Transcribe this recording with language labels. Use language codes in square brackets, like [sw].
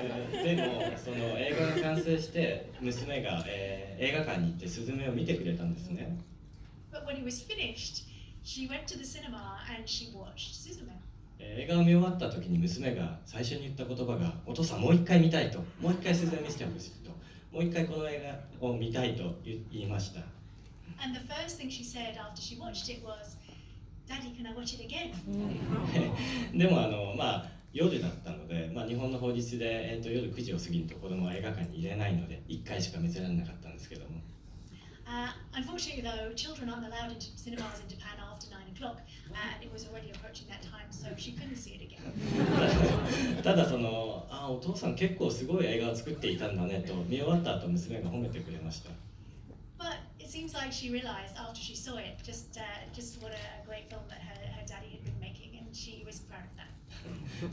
[ja] でもその映画が完成して娘が、映画館に行ってスズメを見てくれたんですね。 [en] But when it was finished, she went to the cinema and she watched Suzume. [ja] 映画を見終わった時に娘が最初に言った言葉が「お父さんもう一回見たい」と「もう一回スズメ見せてほしい」と「もう一回この映画を見たい」と言いました。 [en] And the first thing she said after she watched it was, "Daddy, can I watch it again?" [ja] でも夜だったので、日本の法律で、夜9時を過ぎると子供は映画館に入れないので1回しか見せられなかったんですけども。 [en] Unfortunately, though, children aren't allowed into cinemas in Japan after 9 o'clock, and it was already approaching that time, so she couldn't see it again. [ja] ただお父さん結構すごい映画を作っていたんだねと見終わった後娘が褒めてくれました。 [en] But it seems like she realized after she saw it just what a great film that her daddy had been making, and she was proud of that.